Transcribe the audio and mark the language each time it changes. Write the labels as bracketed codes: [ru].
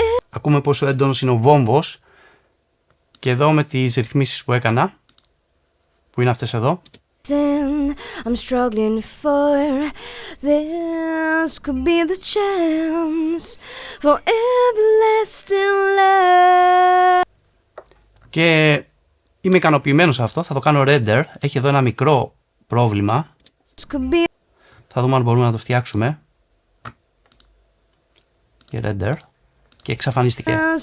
[el] Ακούμε πόσο έντονος είναι ο βόμβος. Και εδώ με τις ρυθμίσεις που έκανα, που είναι αυτές εδώ. [en] I'm struggling for this could be the chance for everlasting love. [el] Και είμαι ικανοποιημένος σε αυτό, θα το κάνω render. Έχει εδώ ένα μικρό πρόβλημα. Θα δούμε αν μπορούμε να το φτιάξουμε. Και render. Και εξαφανίστηκε.